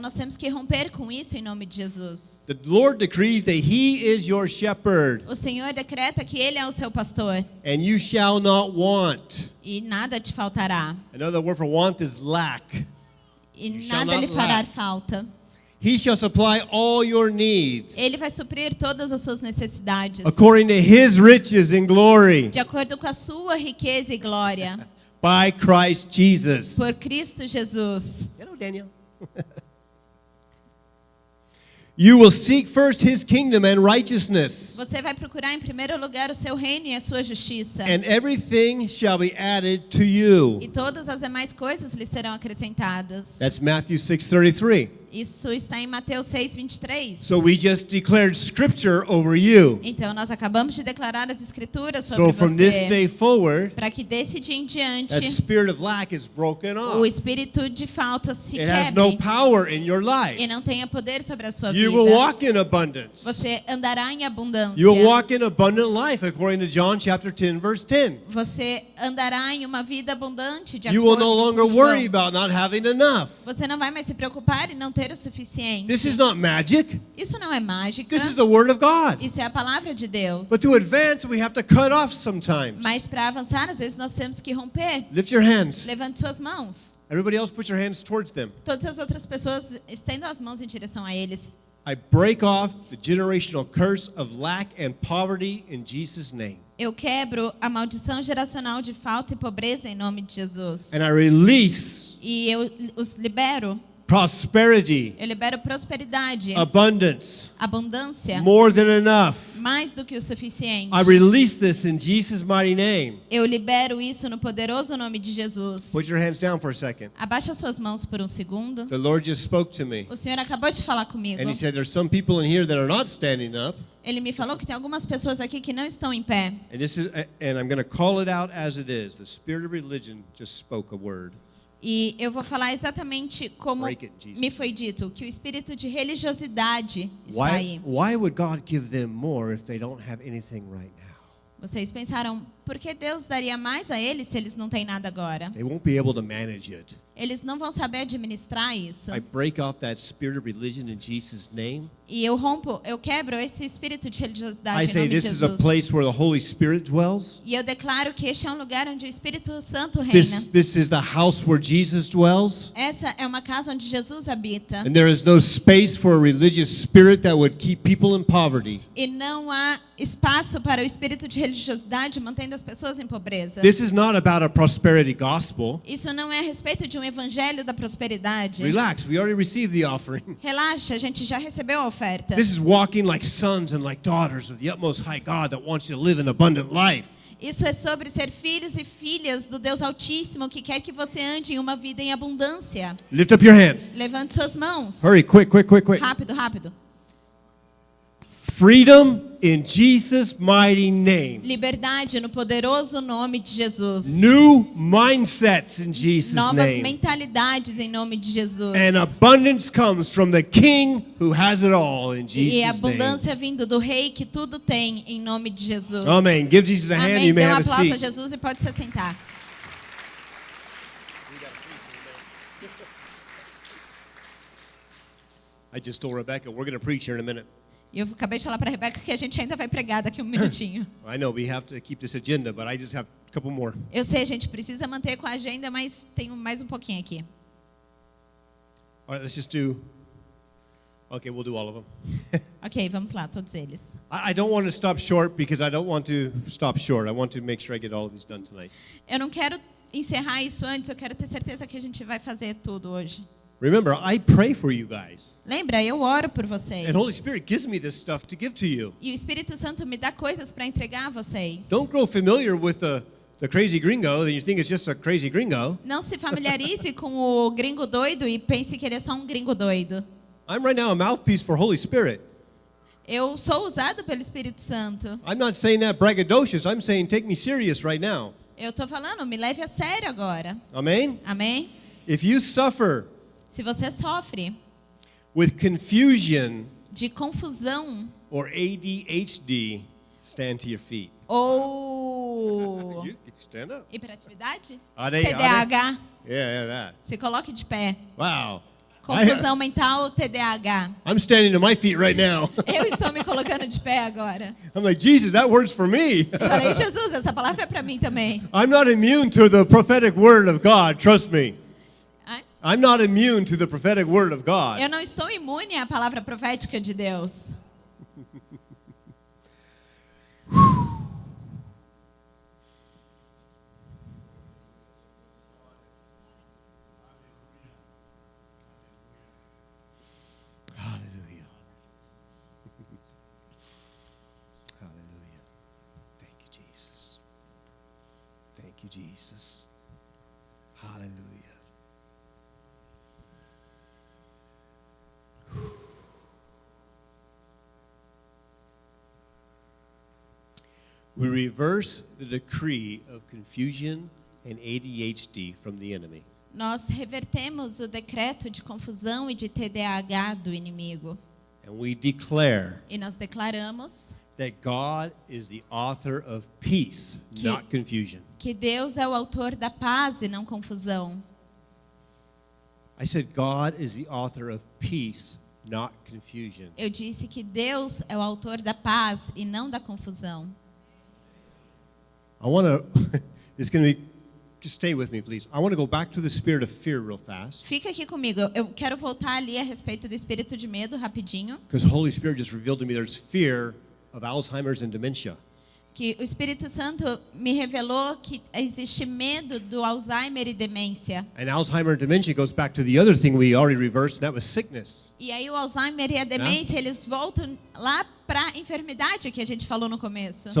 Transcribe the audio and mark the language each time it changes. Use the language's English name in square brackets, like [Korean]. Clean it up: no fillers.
[Portuguese] nós temos que romper com isso em nome de Jesus. [English] The Lord decrees that He is your shepherd, [Portuguese] O Senhor decreta que Ele é o seu pastor [English] and you shall not want. [Portuguese] e nada te faltará. [English] Another word for want is lack. [Portuguese] E [English] You shall [Portuguese] nada [English] not [Portuguese] lhe fará [English] lack. [Portuguese] falta. [English] He shall supply all your needs [Portuguese] Ele vai suprir todas as suas necessidades. [English] according to His riches in glory [Portuguese] De acordo com a sua riqueza e glória. [English] by Christ Jesus. [Portuguese] Por Cristo Jesus. [English] Hello, Daniel. You will seek first His kingdom and righteousness, [Portuguese] Você vai procurar em primeiro lugar o seu reino e a sua justiça. [English] and everything shall be added to you. [Portuguese] E todas as demais coisas lhe serão acrescentadas. [English] That's Matthew 6:33. [Portuguese] Isso está em Mateus 6:23. [English] So we just declared scripture over you. [Portuguese] Então nós acabamos de declarar as escrituras sobre [English] So from this [Portuguese] você. [English] day forward, [Portuguese] Para que desse dia em diante [English] that spirit of lack is broken [Portuguese] o [English] off. [Portuguese] espírito de falta se [English] It has no [Portuguese] quebre [English] power in your [Portuguese] e [English] life. [Portuguese] não tenha poder sobre a sua [English] You [Portuguese] vida. [English] will walk in abundance. [Portuguese] Você andará em abundância. [English] You will walk in abundant life according to John chapter 10 verse 10. [Portuguese] Você andará em uma vida abundante de [English] You will [Portuguese] acordo [English] no [Portuguese] com [English] longer [Portuguese] João. [English] worry about not having enough. [Portuguese] Você não vai mais se preocupar em não ter o suficiente. [English] This is not magic. [Portuguese] Isso não é mágica. [English] This is the Word of God. [Portuguese] Isso é a palavra de Deus. [English] But to advance, we have to cut off sometimes. [Portuguese] Mas para avançar, às vezes nós temos que romper. [English] Lift your hands. [Portuguese] Levante suas mãos. [English] Everybody else, put your hands towards them. [Portuguese] Todas as outras pessoas estendam as mãos em direção a eles. [English] I break off the generational curse of lack and poverty in Jesus' name. [Portuguese] Eu quebro a maldição geracional de falta e pobreza em nome de Jesus. [English] And I release [Portuguese] E eu os libero. [English] prosperity, [Portuguese] Eu libero prosperidade, [English] abundance, [Portuguese] abundância, [English] more than enough. [Portuguese] mais do que o suficiente. [English] I release this in Jesus' mighty name. [Portuguese] Eu libero isso no poderoso nome de Jesus. [English] Put your hands down for a second. [Portuguese] Abaixa suas mãos por um segundo. [English] The Lord just spoke to me. [Portuguese] O Senhor acabou de falar comigo. [English] And He said, there's some people in here that are not standing up. [Portuguese] Ele me falou que tem algumas pessoas aqui que não estão em pé. [English] And I'm going to call it out as it is. The spirit of religion just spoke a word. [Portuguese] E eu vou falar exatamente como [English] Break it, Jesus. [Portuguese] me foi dito, que o espírito de religiosidade está aí. [English] Why would God give them more if they don't have anything right now? [Portuguese] Vocês pensaram, por que Deus daria mais a eles se eles não têm nada agora? [English] They won't be able to manage it. [Portuguese] Eles não vão saber administrar isso. [English] I break off that spirit of religion in Jesus' name. [Portuguese] E eu quebro esse espírito de religiosidade [English] I [Portuguese] em [English] say [Portuguese] nome de [English] this is a [Portuguese] Jesus. [English] place where the Holy Spirit dwells. [Portuguese] E eu declaro que este é um lugar onde o Espírito Santo reina. [English] This is the house where Jesus dwells. [Portuguese] Essa é uma casa onde Jesus habita. [English] And there is no space for a religious spirit that would keep people in poverty. [Portuguese] E não há espaço para o espírito de religiosidade mantendo as pessoas em pobreza. [English] This is not about a prosperity gospel. [Portuguese] Isso não é a respeito de um evangelho da prosperidade. [English] Relax, we already received the offering. [Portuguese] Relaxa, a gente já recebeu a oferta. [English] This is walking like sons and like daughters of the utmost high God that wants you to live an abundant life. [Portuguese] Isso é sobre ser filhos e filhas do Deus Altíssimo que quer que você ande em uma vida em abundância. [English] Lift up your hands. [Portuguese] Levante suas mãos. [English] Hurry, quick. [Portuguese] Rápido, rápido. [English] Freedom in Jesus' mighty name. [Portuguese] Liberdade no poderoso nome de Jesus. [English] New mindsets in Jesus' [Portuguese] Novas [English] name. [Portuguese] mentalidades em nome de Jesus. [English] And abundance comes from the King who has it all in [Portuguese] E a [English] Jesus' name. [Portuguese] abundância vindo do Rei que tudo tem em nome de Jesus. [English] Amen. Give Jesus a hand. [Portuguese] Amém. [English] You may [Portuguese] Dê um [English] have a [Portuguese] aplauso a [English] seat. [Portuguese] Jesus e pode se sentar. [English] I just told Rebecca we're going to preach here in a minute. [Portuguese] E eu acabei de falar para a Rebeca que a gente ainda vai pregar daqui um minutinho. [English] I know we have to keep this agenda, but I just have a couple more. [Portuguese] Eu sei, a gente precisa manter com a agenda, mas tem mais um pouquinho aqui. [English] All right, let's just do. Okay, we'll do all of them. [Portuguese] Ok, vamos lá, todos eles. [English] I don't want to stop short because I don't want to stop short. I want to make sure I get all of these done tonight. [Portuguese] Eu não quero encerrar isso antes, eu quero ter certeza que a gente vai fazer tudo hoje. [English] Remember, I pray for you guys. [Portuguese] Lembra, eu oro por vocês. [English] And Holy Spirit gives me this stuff to give to you. [Portuguese] E o Espírito Santo me dá coisas para entregar a vocês. [English] Don't grow familiar with the crazy gringo that you think it's just a crazy gringo. [Portuguese] Não se familiarize com o gringo doido e pense que ele é só um gringo doido. [English] I'm right now a mouthpiece for Holy Spirit. [Portuguese] Eu sou usado pelo Espírito Santo. [English] I'm not saying that braggadocious. I'm saying take me serious right now. [Portuguese] Eu estou falando, me leve a sério agora. [English] Amen? [Portuguese] Amém? [English] If you suffer [Portuguese] Se você sofre [English] with confusion [Portuguese] de confusão [English] or ADHD, stand to your feet. [Portuguese] ou [English] You stand up. [Portuguese] hiperatividade, [English] ADHD. [Portuguese] TDAH, [English] Yeah, that. [Portuguese] se coloque de pé. [English] Wow. [Portuguese] Confusão mental, TDAH. [English] I'm standing to my feet right now. [Portuguese] Eu estou me colocando de pé agora. [English] I'm like, Jesus, that word's for me. [Portuguese] Eu falei, Jesus, essa palavra é para mim também. [English] I'm not immune to the prophetic word of God, trust me. [Portuguese] Ai? [English] I'm not immune to the prophetic word of God. [Portuguese] Eu não estou imune à palavra profética de Deus. [English] Hallelujah. Hallelujah. Thank you, Jesus. Thank you, Jesus. Hallelujah. We reverse the decree of confusion and ADHD from the enemy. [Portuguese] Nós revertemos o decreto de confusão e de TDAH do inimigo. [English] And we declare [Portuguese] E nós declaramos [English] that God is the author of peace, [Portuguese] Que- [English] not confusion. [Portuguese] que Deus é o autor da paz e não confusão. [English] I said God is the author of peace, not confusion. [Portuguese] Eu disse que Deus é o autor da paz e não da confusão. [English] I want to, it's going to be, just stay with me, please. I want to go back to the spirit of fear real fast. [Portuguese] Fica aqui comigo. Eu quero voltar ali a respeito do espírito de medo rapidinho. [English] Because the Holy Spirit just revealed to me there's fear of Alzheimer's and dementia. [Portuguese] Que o Espírito Santo me revelou que existe medo do Alzheimer e demência. [English] And Alzheimer and dementia goes back to the other thing we already reversed, and that was sickness. [Portuguese] E aí o Alzheimer e a demência, eles voltam lá para a enfermidade que a gente falou no começo.